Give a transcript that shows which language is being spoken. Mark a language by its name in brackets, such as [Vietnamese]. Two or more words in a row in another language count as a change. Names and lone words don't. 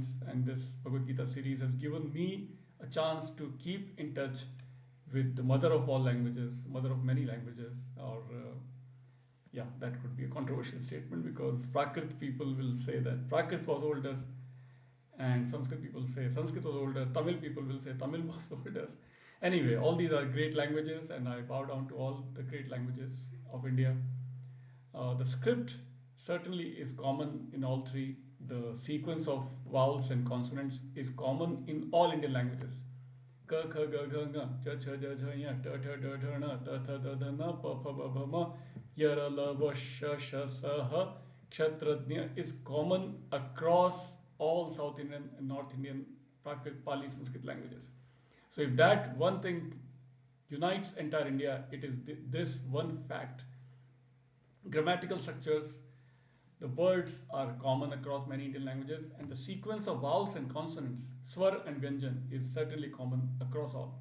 [English] And this Bhagavad Gita series has given me a chance to keep in touch with the mother of all languages, mother of many languages, or yeah, that could be a controversial statement because Prakrit people will say that Prakrit was older and Sanskrit people say Sanskrit was older, Tamil people will say Tamil was older. Anyway, all these are great languages, and I bow down to all the great languages of India. The script certainly is common in all three. The sequence of vowels and consonants is common in all Indian languages. [Sanskrit] Ka, kha, ga, gha, nga, cha, cha, ja, ja, ya, ta, ta, da, da, na, ta, tha, da, da, na, pa, pha, ba, bha, ma, yara, la, va, sha, sha, sa, ha, kshatrajna [English] is common across all South Indian and North Indian Prakrit, Pali, Sanskrit languages. So if that one thing unites entire India, it is this one fact. Grammatical structures, the words are common across many Indian languages, and the sequence of vowels and consonants, swar and vyanjan, is certainly common across all.